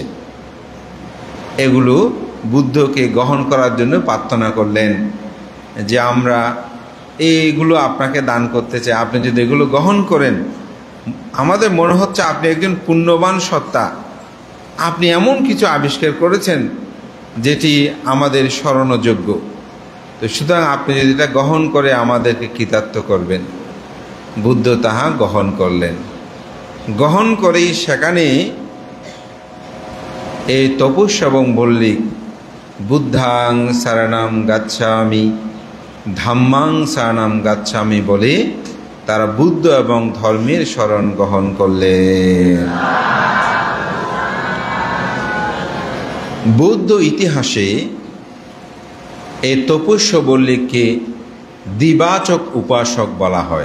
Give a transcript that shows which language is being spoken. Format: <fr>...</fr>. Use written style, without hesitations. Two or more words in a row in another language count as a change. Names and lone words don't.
<bn>এগুলো বুদ্ধকে গ্রহণ করার জন্য প্রার্থনা করলেন যে আমরা এইগুলো আপনাকে দান করতে চাই, আপনি যদি এগুলো গ্রহণ করেন আমাদের মনে হচ্ছে আপনি একজন পুণ্যবান সত্তা, আপনি এমন কিছু আবিষ্কার করেছেন যেটি আমাদের স্মরণযোগ্য। তো সুতরাং আপনি যদি এটা গ্রহণ করে আমাদেরকে কৃতার্থ করবেন। বুদ্ধ তাহা গ্রহণ করলেন। গ্রহণ করেই সেখানে এই তপস্যা এবং বললেন,</bn> <pi>বুদ্ধাং শরণং গচ্ছামি ধাম্মাং শরণং গচ্ছামি</pi> <bn>বলে তারা বুদ্ধ এবং ধর্মের শরণ গ্রহণ করলেন। বৌদ্ধ ইতিহাসে এই তপস্যা বল্লীকে দ্বিবাচক উপাসক বলা হয়।</bn>